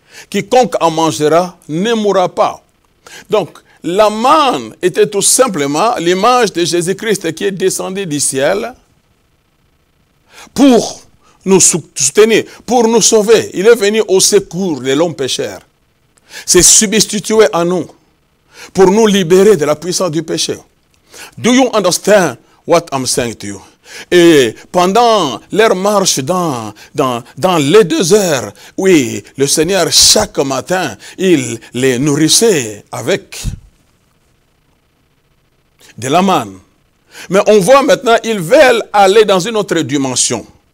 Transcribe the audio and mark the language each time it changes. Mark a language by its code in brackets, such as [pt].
[fr] Quiconque en mangera ne mourra pas. Donc la manne était tout simplement l'image de Jésus-Christ qui est descendu du ciel pour nous soutenir, pour nous sauver. Il est venu au secours de l'homme pécheur. C'est substitué à nous, pour nous libérer de la puissance du péché. [en] Do you understand what I'm saying to you? [fr] Et pendant leur marche dans les 2 heures, oui, le Seigneur, chaque matin, il les nourrissait avec de la manne. Mais on voit maintenant, ils veulent aller dans une autre dimension.